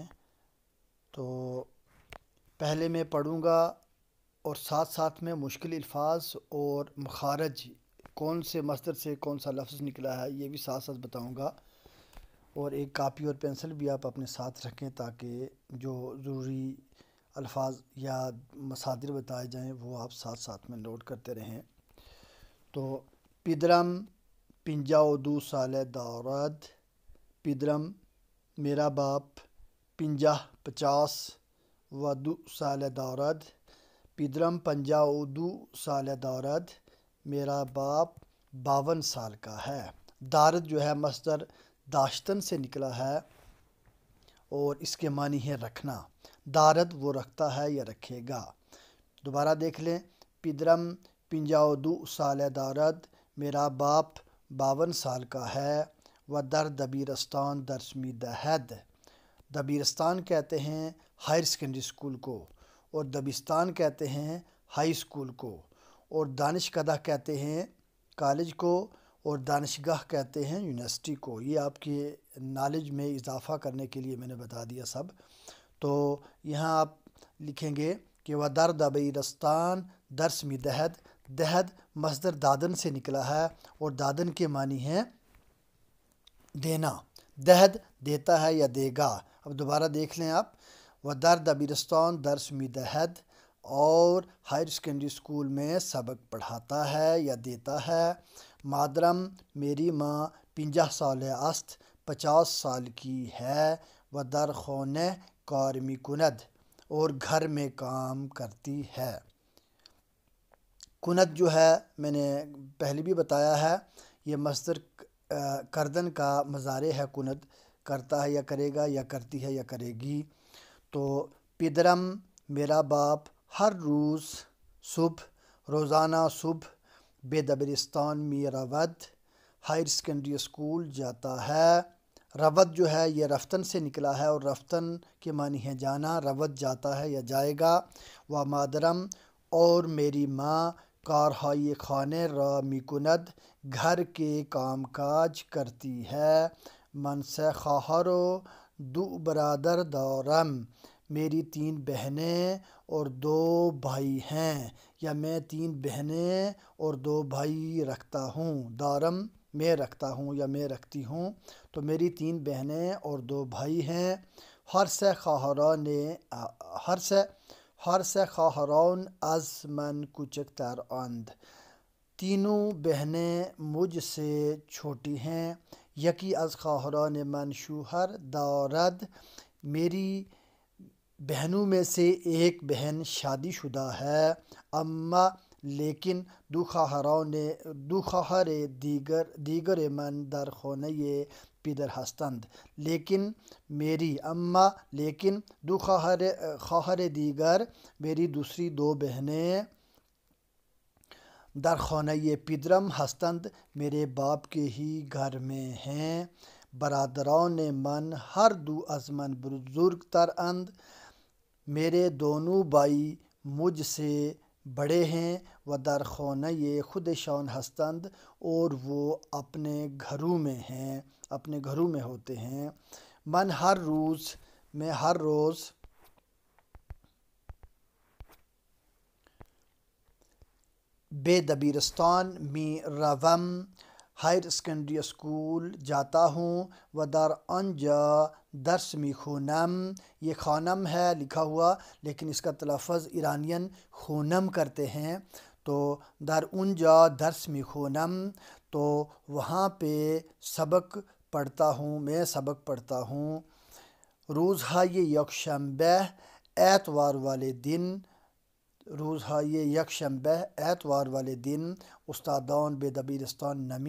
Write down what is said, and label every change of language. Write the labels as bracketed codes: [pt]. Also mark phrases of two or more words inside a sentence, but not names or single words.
[ur] تو پہلے میں پڑھوں گا اور ساتھ ساتھ میں مشکل الفاظ اور مخارج، کون سے مصدر سے کون سا لفظ نکلا ہے یہ بھی ساتھ ساتھ بتاؤں گا۔ اور ایک کاپی اور پینسل بھی آپ اپنے ساتھ رکھیں تاکہ جو ضروری الفاظ یا مصادر بتائے جائیں وہ آپ ساتھ ساتھ میں نوٹ کرتے رہیں۔ [fa] تو پدرم پنجاؤ دو سالہ دارد، [ur] پدرم میرا باپ، [fa] 50 و دو سالہ دارد، پدرم 52 سالہ دارد، [ur] میرا باپ 52 سال کا ہے۔ دارد جو ہے مصدر داشتن سے نکلا ہے اور اس کے معنی ہے رکھنا۔ دارد وہ رکھتا ہے یا رکھے گا۔ دوبارہ دیکھ لیں، [fa] پدرم 52 سالہ دارد، [ur] میرا باپ 52 سال کا ہے۔ [fa] و در دبیرستان درس می دہد، [ur] دبیرستان کہتے ہیں [en] higher secondary school [ur] کو، اور دبستان کہتے ہیں [en] high school [ur] کو، اور دانشکدہ کہتے ہیں کالج کو، اور دانشگاہ کہتے ہیں یونیورسٹی کو۔ یہ آپ کے نالج میں اضافہ کرنے کے لیے میں نے بتا دیا سب۔ تو یہاں آپ لکھیں گے کہ وہ [fa] در دبیرستان درس می دہد، [ur] دہد مصدر دادن سے نکلا ہے اور دادن کے معنی ہے دینا۔ دہد دیتا ہے یا دے گا۔ اب دوبارہ دیکھ لیں آپ، وہ [fa] در دبیرستان درس می دہد، [ur] اور [en] higher secondary school [ur] میں سبق پڑھاتا ہے یا دیتا ہے۔ مادرم میری ماں [fa] 50 سالہ است، [ur] 50 سال کی ہے۔ [fa] و در خانہ کار می کند، [ur] اور گھر میں کام کرتی ہے۔ کند جو ہے میں نے پہلے بھی بتایا ہے، یہ مصدر کردن کا مضارع ہے۔ کند کرتا ہے یا کرے گا، یا کرتی ہے یا کرے گی۔ [fa] تو پدرم [ur] میرا باپ [fa] ہر روز صبح، [ur] روزانہ صبح [fa] بے دبیرستان می رود، [en] higher secondary school [ur] جاتا ہے۔ رود جو ہے یہ رفتن سے نکلا ہے اور رفتن کے معنی ہے جانا۔ رود جاتا ہے یا جائے گا۔ [fa] و مادرم [ur] اور میری ماں [fa] کارہائی خانے را می کند، [ur] گھر کے کام کاج کرتی ہے۔ [fa] من سے خواہر و دو برادر دارم، [ur] میری 3 بہنیں اور 2 بھائی ہیں، یا میں 3 بہنیں اور 2 بھائی رکھتا ہوں۔ دارم میں رکھتا ہوں یا میں رکھتی ہوں، تو میری 3 بہنیں اور 2 بھائی ہیں۔ [fa] ہر سے خواہران از من کوچکتر اند، [ur] تینوں بہنیں مجھ سے چھوٹی ہیں، [fa] یکی از خواہران من شوہر دارد، [ur] میری بہنوں میں سے ایک بہن شادی شدہ ہے، [fa] اما لیکن دو خواہر دیگر من در خانه پدر هستند، [ur] لیکن میری اما لیکن [fa] دو خواہر دیگر [ur] میری دوسری دو بہنیں [fa] در خانه پدرم هستند، [ur] میرے باپ کے ہی گھر میں ہیں، [fa] برادران من ہر دو از من بزرگ تر اند، [ur] میرے دونوں بھائی مجھ سے بڑے ہیں، [fa] و در خانه خودشان هستند، [ur] اور وہ اپنے گھروں میں ہوتے ہیں، میں ہر روز [fa] بے دبیرستان می روم، [en] higher secondary school [ur] جاتا ہوں، [fa] و در آنجا درس می خونم، [ur] یہ خانم ہے لکھا ہوا لیکن اس کا تلفظ ایرانین خونم کرتے ہیں، تو [fa] در اونجا درس می خونم، [ur] تو وہاں پہ میں سبق پڑھتا ہوں، [fa] روزهای یکشنبه [ur] اتوار والے دن [fa] استادان به دبیرستان نمی